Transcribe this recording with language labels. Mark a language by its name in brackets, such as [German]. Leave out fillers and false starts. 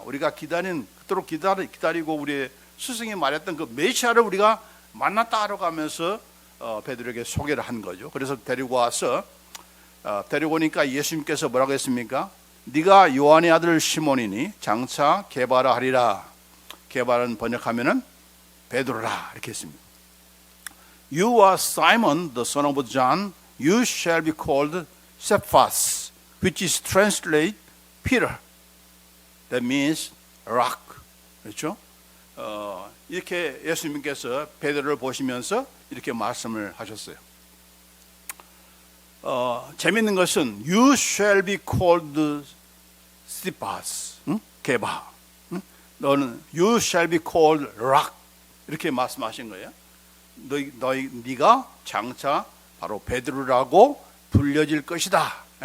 [Korean] 우리가 그토록 기다리고 우리의 스승이 말했던 그 메시아를 우리가 만났다 하러 가면서 베드로에게 소개를 한 거죠. 그래서 데리고 와서 데리고 오니까 예수님께서 뭐라고 했습니까? 네가 요한의 아들 시몬이니 장차 게바라 하리라. 게바라는 번역하면은 베드로라 이렇게 했습니다. [English] You are Simon, the son of John. You shall be called Cephas, which is translated Peter. That means rock. [Korean] 그렇죠? 이렇게 예수님께서 베드로를 보시면서 이렇게 말씀을 하셨어요. 재밌는 것은 [English] You shall be called Cephas, 게바. [Korean] 너는 [English] You shall be called rock. [Korean] 이렇게 말씀하신 거예요. 네가 장차 바로 베드로라고 불려질 것이다.